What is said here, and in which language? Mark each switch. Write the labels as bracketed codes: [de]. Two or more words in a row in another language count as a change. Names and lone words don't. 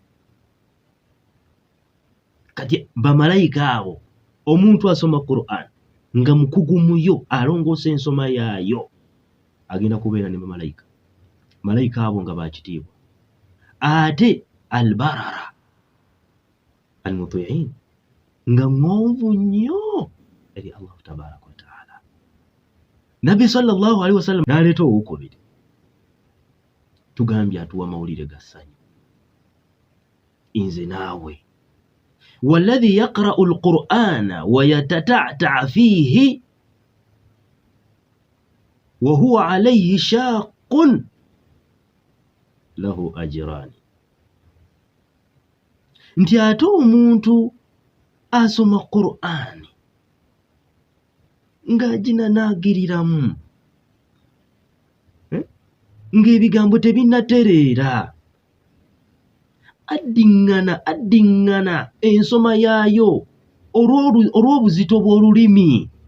[lg] Kati bamalayika abo, omuntu asoma Qur'an nga mukugu muyo, alongoosa ensoma yaayo, agenda kubeera ne bamalayika. Malayika abo nga bakitiibwa. Ate [ar] البررة المطيعين, [lg] nga ng'onvu nnyo eri Allah [ar] تبارك وتعالى. [lg] Nabbi [ar] صلى الله عليه وسلم [lg] n'aleeta owokubiri, tugambye atuwa mawulire ga ssanyu. Nze naawe, [ar] والذي يقرأ القرآن ويتتعتع فيه وهو عليه شاق له أجران. [lg] Nti ate omuntu asoma Qur'ani ng'aginanaagiriramu, ng'ebigambo tebinnatereera, addiŋŋana ensoma yaayo olw'obuzito bw'olulimi.